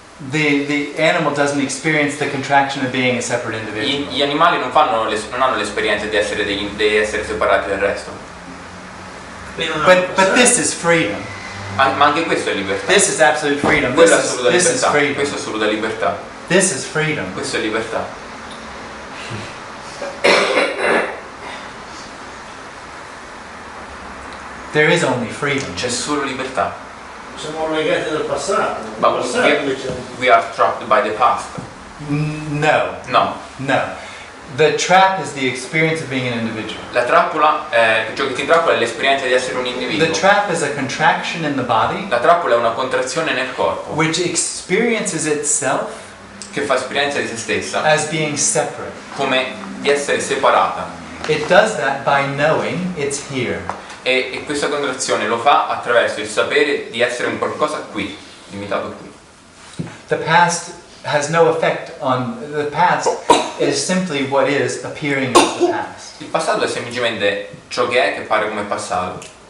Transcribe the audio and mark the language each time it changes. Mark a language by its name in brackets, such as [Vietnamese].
[English] The animal doesn't experience the contraction of being a separate individual. [Italian] Gli animali non hanno l'esperienza di essere separati dal resto. [English] But this is freedom. [Italian] Ma anche questo è libertà. [English] This is absolute freedom. [Italian] Quello è assoluta [English] This is [Italian] libertà. [English] freedom. [Italian] Questo è assoluta libertà. [English] This is freedom. [Italian] Questo è libertà. [English] There is only freedom. [Italian] C'è solo libertà. Siamo legati dal passato. Il [English] But [Italian] passato invece [English] we are trapped by the past. No, [Italian] No. [English] no. The trap is the experience of being an individual. [Italian] La trappola, ciò che ti intrappola è l'esperienza di essere un individuo. [English] The trap is a contraction in the body [Italian] La trappola è una contrazione nel corpo [English] which experiences itself [Italian] che fa esperienza di se stessa [English] as being separate. [Italian] come di essere separata. [English] It does that by knowing it's here. [Italian] E questa contrazione lo fa attraverso il sapere di essere un qualcosa qui, limitato qui. [English] The past has no effect on the past is simply what is appearing as the past. [Italian] Il passato è semplicemente ciò che è che pare come passato.